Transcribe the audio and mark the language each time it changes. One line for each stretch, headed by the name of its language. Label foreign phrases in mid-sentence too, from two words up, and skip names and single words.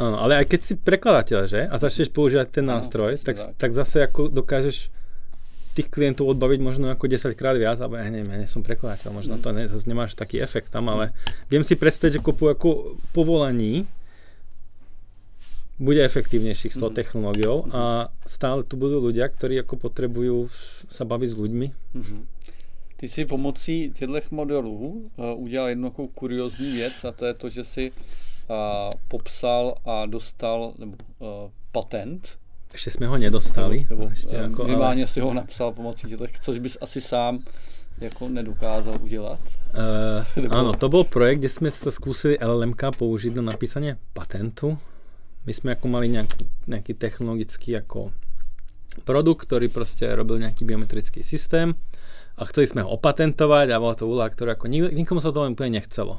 Slovak: Áno, ale aj keď si prekladateľ, že? A začneš používať ten nástroj, tak zase ako dokážeš tých klientov odbaviť možno ako 10 krát viac, alebo ja neviem, ja nie som prekladateľ, možno to zase nemáš taký efekt tam, ale viem si predstaviť, že kopu ako povolaní bude efektívnejších s tou technológiou a stále tu budú ľudia, ktorí ako potrebujú sa baviť s ľuďmi.
Czech: Ty si pomocí těchto modelů udělal jednu kuriózní věc a to je to, že si popsal a dostal patent.
Slovak: Ešte sme ho nedostali.
Czech: Minimálně si ho napsal pomocí těchto, což bys asi sám jako nedokázal udělat.
Slovak: Áno, to bol projekt, kde sme sa skúsili LLMK použiť na napísanie patentu. My sme ako mali nejaký technologický ako produkt, ktorý proste robil nejaký biometrický systém a chceli sme ho opatentovať a bola to úloha, ktorá ako nikomu sa to len úplne nechcelo.